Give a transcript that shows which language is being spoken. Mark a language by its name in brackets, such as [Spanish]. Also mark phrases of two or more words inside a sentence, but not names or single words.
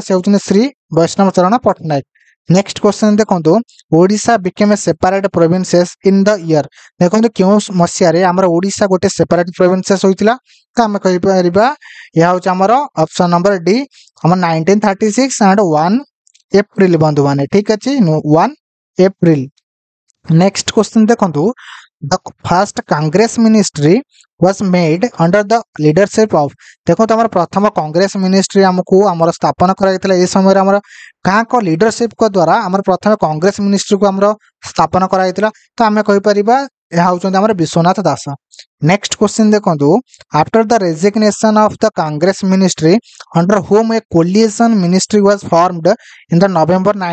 [Odia] ସେ ହେଉଛନ୍ତି ଶ୍ରୀ ବୈଷ୍ଣବ ଚରଣ ପଟ୍ଟନାୟକ [English] next question [Odia] ଦେଖନ୍ତୁ [English] Odisha became a separate provinces in the year [Odia] ଦେଖନ୍ତୁ କେଉଁ ମସିହାରେ ଆମର ଓଡ଼ିଶା ଗୋଟେ [English] separate provinces [Odia] ହୋଇଥିଲା ତ ଆମେ କହିପାରିବା ଏହା ହେଉଛି ଆମର [English] option number D [Odia] ଆମର 1936 ଆଣ୍ଡ 1 ଏପ୍ରିଲ ବନ୍ଧୁମାନେ ଠିକ ଅଛି 1 ଏପ୍ରିଲ [English] next question [Odia] ଦେଖନ୍ତୁ [English] the first Congress ministry was made under the leadership of [Odia] ଦେଖନ୍ତୁ ଆମର ପ୍ରଥମ କଂଗ୍ରେସ ମିନିଷ୍ଟ୍ରି ଆମକୁ ଆମର ସ୍ଥାପନ କରାଯାଇଥିଲା ଏ ସମୟରେ ଆମର କାହାଙ୍କ ଲିଡରସିପଙ୍କ ଦ୍ୱାରା ଆମର ପ୍ରଥମେ କଂଗ୍ରେସ ମିନିଷ୍ଟ୍ରିକୁ ଆମର ସ୍ଥାପନ କରାଯାଇଥିଲା ତ ଆମେ କହିପାରିବା ଏହା ହେଉଛନ୍ତି ଆମର ବିଶ୍ୱନାଥ ଦାସ [English] next question [Odia] ଦେଖନ୍ତୁ [English] after the resignation of the Congress ministry under home a coalition ministry was formed in the November